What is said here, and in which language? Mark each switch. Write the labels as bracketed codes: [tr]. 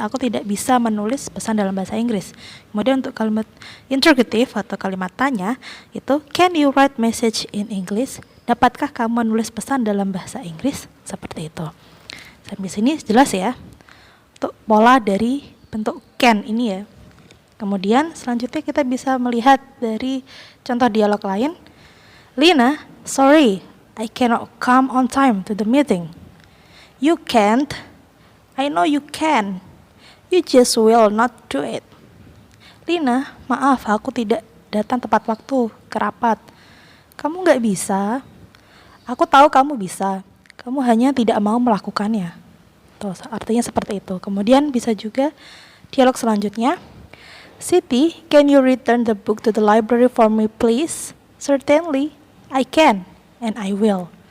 [id] Aku tidak bisa menulis pesan dalam bahasa Inggris. Kemudian untuk kalimat interrogative atau kalimat tanya, itu [en] can you write message in English? [id] Dapatkah kamu menulis pesan dalam bahasa Inggris? Seperti itu. Sampai sini jelas ya, untuk pola dari bentuk can ini ya. Kemudian selanjutnya kita bisa melihat dari contoh dialog lain. [en] Lina, sorry, I cannot come on time to the meeting. You can't. I know you can. You just will not do it. [id] Lina, maaf, aku tidak datang tepat waktu ke rapat. Kamu nggak bisa. Aku tahu kamu bisa. Kamu hanya tidak mau melakukannya. Tuh, artinya seperti itu. Kemudian bisa juga dialog selanjutnya. [en] Siti, can you return the book to the library for me, please? Certainly, I can, and I will.